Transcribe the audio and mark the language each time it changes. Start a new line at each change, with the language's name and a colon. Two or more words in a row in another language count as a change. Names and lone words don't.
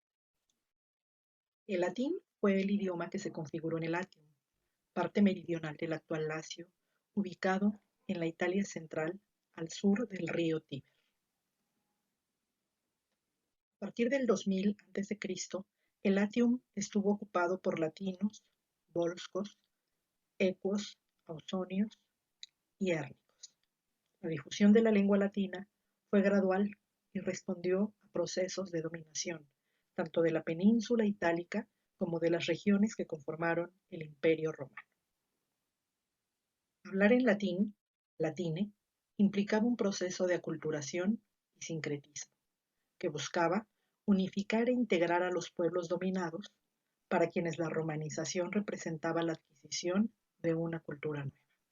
Spanish: El latín fue el idioma que se configuró en el Latium, parte meridional del actual Lacio, ubicado en la Italia central al sur del río Tíber. A partir del 2000 a.C., el Latium estuvo ocupado por latinos, volscos, ecuos, ausonios y érnicos. La difusión de la lengua latina fue gradual y respondió a procesos de dominación, tanto de la península itálica como de las regiones que conformaron el Imperio Romano. Hablar en latín, latine, implicaba un proceso de aculturación y sincretismo, que buscaba unificar e integrar a los pueblos dominados, para quienes la romanización representaba la adquisición de una cultura nueva.